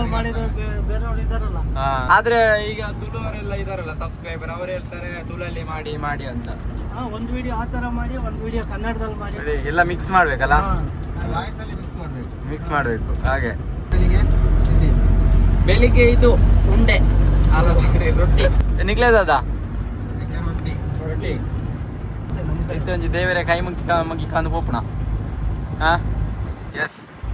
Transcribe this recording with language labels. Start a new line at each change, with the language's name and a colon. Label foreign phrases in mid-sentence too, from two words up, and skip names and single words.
Kannada: ಮಾಡಿದ್ರೆ ಬೇರೆಯವ್ರು ಇದಾರಲ್ಲ ಆದ್ರೆ ಈಗ ತುಳುವರೆಲ್ಲ ಇದಾರಲ್ಲ ಸಬ್ಸ್ಕ್ರೈಬರ್ ಅವ್ರು ಹೇಳ್ತಾರೆ ತುಳಲ್ಲಿ ಮಾಡಿ ಅಂತ ಒಂದು ವಿಡಿಯೋ ಆ ಥರ ಮಾಡಿ ಒಂದು ವಿಡಿಯೋ ಕನ್ನಡದಲ್ಲಿ ಮಾಡಿ ಎಲ್ಲ ಮಿಕ್ಸ್ ಮಾಡ್ಬೇಕಲ್ಲ ಮಿಕ್ಸ್ ಮಾಡ್ಬೇಕು ಹಾಗೆ ಬೆಳಿಗ್ಗೆ ಇದು ಉಂಡೆ ಅಲ್ಲ ಸಾರಿ ರೊಟ್ಟಿ
Tulu: ನಿಗ್ಲೇ ದಾದ ರೊಟ್ಟಿ ಇತ್ತೊಂಜಿ ದೇವರೇ ಕೈ ಮುಗಿ ಕಂದು ಪೋಪುಣ
Kannada: ಎಸ್